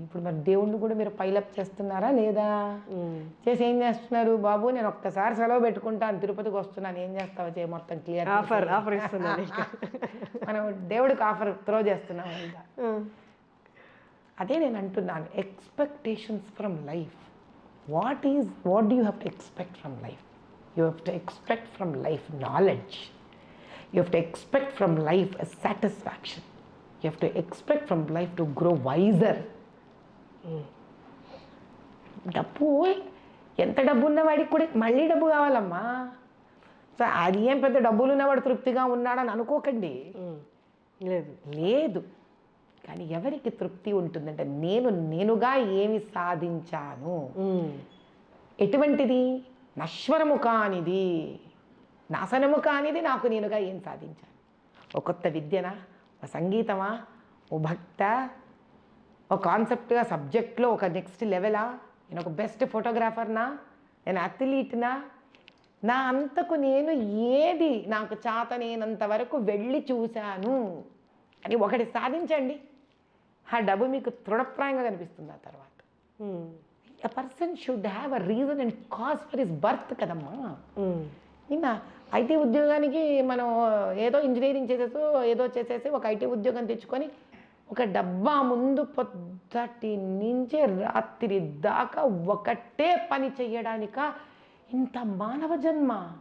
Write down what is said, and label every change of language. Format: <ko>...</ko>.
<te>ఇప్పుడు మరి దేవుణ్ణి కూడా మీరు పైలప్ చేస్తున్నారా లేదా? చేసి ఏం చేస్తున్నారు? బాబు నేను ఒక్కసారి సెలవు పెట్టుకుంటాను, తిరుపతికి వస్తున్నాను, ఏం చేస్తావో చేయ, మొత్తం క్లియర్ ఆఫర్ ఇస్తున్నాను. మనం దేవుడికి ఆఫర్ త్రో చేస్తున్నాం. అదే నేను అంటున్నాను,</te> <en>Expectations from life. What do you have to expect from life? You have to expect from life knowledge. You have to expect from life a satisfaction. You have to expect from life to grow wiser.</en> <te>డబ్బు, ఎంత డబ్బు ఉన్నవాడికి కూడా మళ్ళీ డబ్బు కావాలమ్మా. So అది ఏం పెద్ద డబ్బులు ఉన్నవాడు తృప్తిగా ఉన్నాడని అనుకోకండి. లేదు. కానీ ఎవరికి తృప్తి ఉంటుందంటే, నేనుగా ఏమి సాధించాను, ఎటువంటిది నశ్వరము కానిది, నాశనము కానిది, నాకు నేనుగా ఏం సాధించాను. ఒక కొత్త విద్యనా, ఒక సంగీతమా, ఓ భక్త, ఒక కాన్సెప్ట్గా సబ్జెక్ట్లో ఒక నెక్స్ట్ లెవెలా, నేను ఒక బెస్ట్ ఫోటోగ్రాఫర్నా, నేను అథ్లీట్నా, నా అంతకు నేను ఏది నాకు చేతనేనంత వరకు వెళ్ళి చూశాను అని ఒకటి సాధించండి. ఆ డబ్బు మీకు తృణప్రాయంగా కనిపిస్తుంది ఆ తర్వాత.</te> <en>A person should have a reason and cause for his birth కదమ్మా.</en> <te>నిన్న ఐటీ ఉద్యోగానికి మనం ఏదో ఇంజనీరింగ్ చేసేసి ఒక ఐటీ ఉద్యోగం తెచ్చుకొని ఒక డబ్బా ముందు పొద్దుటి నుంచి రాత్రి దాకా ఒకటే పని చెయ్యడానిక ఇంత మానవ జన్మ?</te>